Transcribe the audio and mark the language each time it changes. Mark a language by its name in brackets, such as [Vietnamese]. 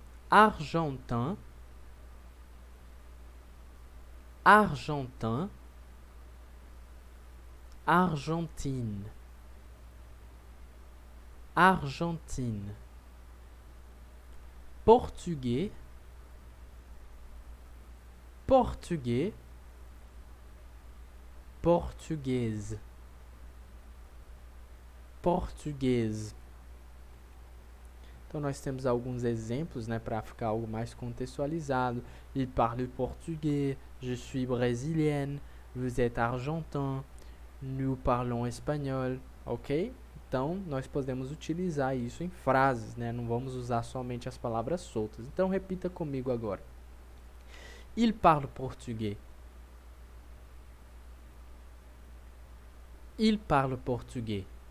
[French] argentin, argentin, argentine, argentine, portugais, portugais, portuguese, português. [Portuguese] Então, nós temos alguns exemplos, né, para ficar algo mais contextualizado. [French] Il parle portugais, je suis brésilienne, vous êtes argentin, nous parlons espanhol, ok? [Portuguese] Então, nós podemos utilizar isso em frases, né? Não vamos usar somente as palavras soltas. Então, repita comigo agora. [French] Il parle portugais. Il parle portugais.